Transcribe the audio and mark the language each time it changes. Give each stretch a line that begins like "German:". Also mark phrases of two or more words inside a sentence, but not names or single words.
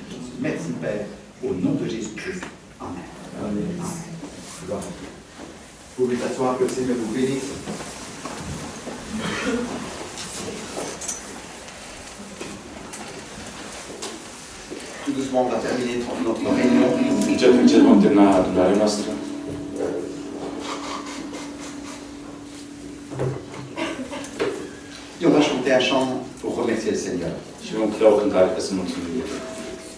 French: Merci, Père, au nom de Jésus-Christ. Amen. Amen. Gloire à Dieu. Vous pouvez t'asseoir, que le Seigneur vous bénisse. Tout doucement, on va terminer notre réunion.
Romanian: Încet vom termina adunarea noastră.
French: Et on va chanter un chant pour remercier le Seigneur.
Romanian: Și vom crea o cântare ca să mulțumim Lui.